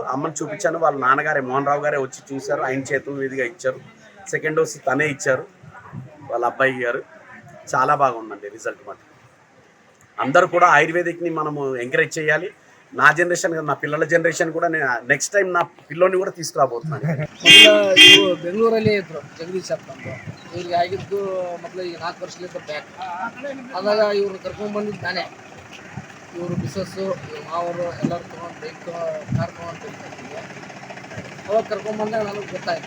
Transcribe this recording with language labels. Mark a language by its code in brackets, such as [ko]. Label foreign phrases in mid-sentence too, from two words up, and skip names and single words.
[te] అమ్మని చూపించాను, వాళ్ళ నాన్నగారే మోహన్ రావు గారే వచ్చి చూశారు, ఆయన చేతుల మీదుగా ఇచ్చారు. [en] second dose [te] తనే ఇచ్చారు, వాళ్ళ అబ్బాయి గారు. చాలా బాగుందండి రిజల్ట్. మాట అందరూ కూడా ఆయుర్వేదిక్ని మనము ఎంకరేజ్ చేయాలి. నా జనರೇಷನ್, నా పిల్లల జనరేషన్ కూడా నేను [en] next time [te] నా పిల్లోని కూడా తీసుకురాబోతున్నాను. [kn] ಇವರು ಬೆಂಗಳೂರಲ್ಲಿ ಇದ್ರು, ಜಗದೀಶ್ ಅಂತ. ಇವ್ರಿಗೆ ಆಗಿದ್ದು ಮೊದಲು ಈಗ 4 ವರ್ಷಲಿಂದ ಬ್ಯಾಕ್. ಆದಾಗ ಇವ್ರು ಕರ್ಕೊಂಡ್ಬಂದಿದ್ದು ನಾನೇ. ಇವರು ಮಿಸಸ್ಸು, ಮಾವರು ಎಲ್ಲರೂ ತೊಗೊಂಡು [en] bike car [kn] ತೊಗೊಂಡು ಅವಾಗ ಕರ್ಕೊಂಡ್ಬಂದಾಗ ನನಗೆ ಗೊತ್ತಾಯಿತು.